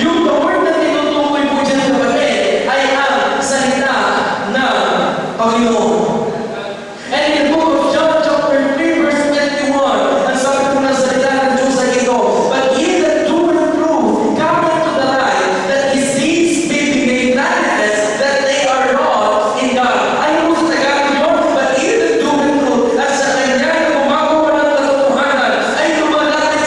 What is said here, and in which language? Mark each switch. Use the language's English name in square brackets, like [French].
[Filipino] Yung the word na tinutukoy po dyan, kapatid, ay ang salita ng Panginoon. [English] And in the book of John, chapter 3, verse 21, [Filipino] ang sabi po ng salita ng Diyos ay ito, [English] but ye that do and prove, come unto the light, that his deeds may be made manifest, that they are wrought in God. [Filipino] Ano po sa Tagalog yun? [English] But ye that do and prove, [Filipino] at sa kanya na gumagawa ng katotohanan, ay lumalaki